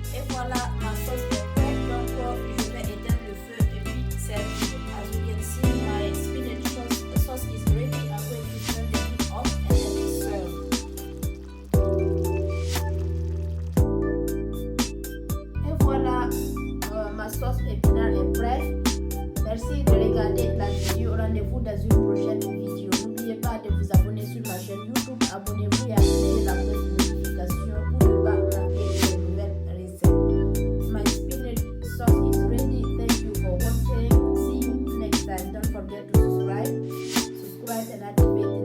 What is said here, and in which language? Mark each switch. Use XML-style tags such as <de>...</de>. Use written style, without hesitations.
<fr>Voilà, ma sauce est prête, donc je vais éteindre le feu et puis servir.</fr> <en>As you can see, my spinach sauce is ready. I'm going to turn the heat off and then serve.</en> <fr>Et voilà, ma sauce épinard est prête. Merci de regarder la vidéo. Rendez-vous dans une prochaine vidéo. N'oubliez pas de vous abonner sur ma chaîne YouTube. Abonnez-vous et activez la cloche de notification pour ne pas manquer de nouvelles recettes.</fr> <en>My spinach sauce is ready. Thank you for watching. See you next time. Don't forget to subscribe and activate</en>